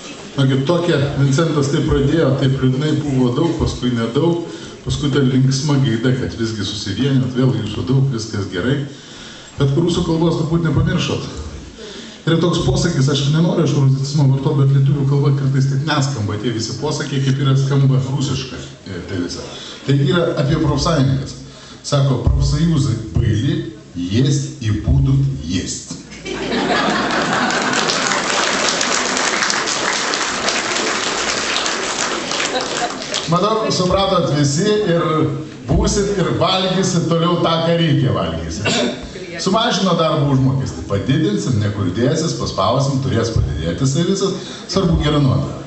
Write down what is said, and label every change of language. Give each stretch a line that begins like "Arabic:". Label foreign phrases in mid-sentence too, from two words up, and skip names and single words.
Lithuanian: Tokia Vincentas taip pradėjo, taip liūdnai buvo daug, paskui nedaug, paskui ta linksma gaida, kad visgi susivienėt, vėl jūsų daug, viskas gerai. Bet rusų kalbos turbūt nepamiršot. Yra toks posakis, aš nenoriu aš rusicizmo vartot, bet lietuvių kalba kartais taip neskamba, tie visi posakiai, kaip yra skamba rusiškai. Tai yra apie profsąjungas. Sako,
Russian: профсоюзы были, есть и будут есть.
Lithuanian: Manau, supratot visi ir būsit ir valgysit toliau tą, ką reikia valgysit. Sumažino darbo užmokestį, padidinsim, nekur dėsis, paspausim, turės padidėti jisai visas, svarbu gera nuotaika.